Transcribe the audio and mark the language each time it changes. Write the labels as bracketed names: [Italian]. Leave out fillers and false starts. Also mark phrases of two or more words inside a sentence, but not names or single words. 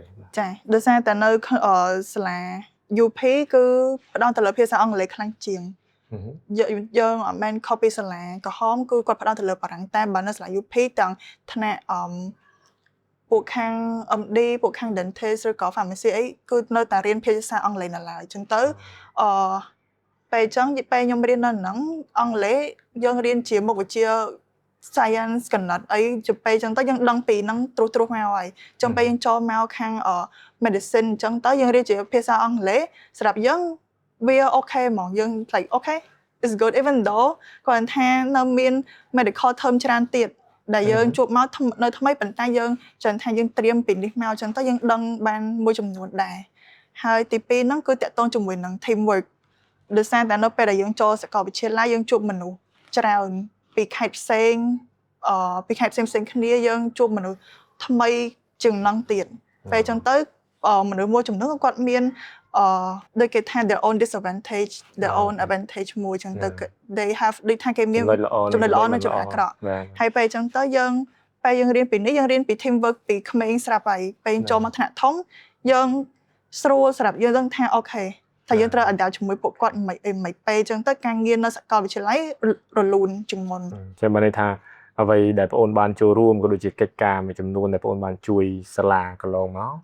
[Khmer] ចាដោយសារតែនៅសាលា UP គឺផ្ដោតទៅលើភាសាអង់គ្លេសខ្លាំងជាងយើងអត់មែន copy សាលាក្រហមគឺគាត់ផ្ដោតទៅលើបារាំងតែបើនៅសាលា UP ទាំងថ្នាក់ពួកខាង MD ពួកខាង dentist ឬក៏ pharmacy អីគឺនៅតែរៀនភាសាអង់គ្លេសនៅឡើយអញ្ចឹងទៅពេលអញ្ចឹងពេលខ្ញុំរៀននៅហ្នឹងអង់គ្លេសយើង រៀនជាមុខវិជ្ជា science កណិតអីទៅពេលអញ្ចឹងទៅយើងដឹងពីហ្នឹងត្រួសមកហើយអញ្ចឹងពេលយើងចូលមកខាង medicine អញ្ចឹងទៅយើងរៀនជាភាសាអង់គ្លេសសម្រាប់យើងវាអូខេហ្មងយើង [English] like okay is good even though [Khmer] គាត់ថា នៅមាន [English] medical term [Khmer] ច្រើនទៀតដែលយើងជួបមកនៅថ្មីប៉ុន្តែយើងចាំថាយើងត្រៀមពីនេះមកអញ្ចឹងទៅយើងដឹងបានមួយចំនួនដែរហើយទី2ហ្នឹងគឺតកតង ជាមួយនឹង [English] team work [Khmer] ដោយសារតែនៅពេលដែលយើងចូលសាកលវិទ្យាល័យយើងជួបមនុស្សច្រើនពីខេត្តផ្សេងពីខេត្តផ្សេងគ្នាយើងជួ បមនុស្សថ្មីជាងហ្នឹងទៀតពេលអញ្ចឹងទៅមនុស្សមួយចំនួនគាត់មានដូចគេថា [English] their own disadvantage their own advantage [Khmer] មួយអញ្ចឹងទៅ [English] they have [Khmer] ដូចថាគេមានចំណុចល្អនិងចំណុចអាក្រក់ហើយពេលអញ្ចឹងទៅយើងពេលយើងរៀនពីនេះយើងរៀនពី [English] team work [Khmer] ពីក្មេងស្រាប់ហើយពេលចូលមកថ្នាក់ធំយើងស្រួលសម្រាប់យើងដឹងថាអូខេតែយើងត្រូវ adapt ជាមួយពួកគាត់មិនពេលអញ្ចឹងទៅការងារនៅសាកលវិទ្យាល័យរលូនជាងមុន ចាំបានន័យថាអ្វីដែលបងអូនបានចូលរួមក៏ដូចជាកិច្ចការមួយចំនួនដែលបងអូនបានជួយសាលាកន្លងមក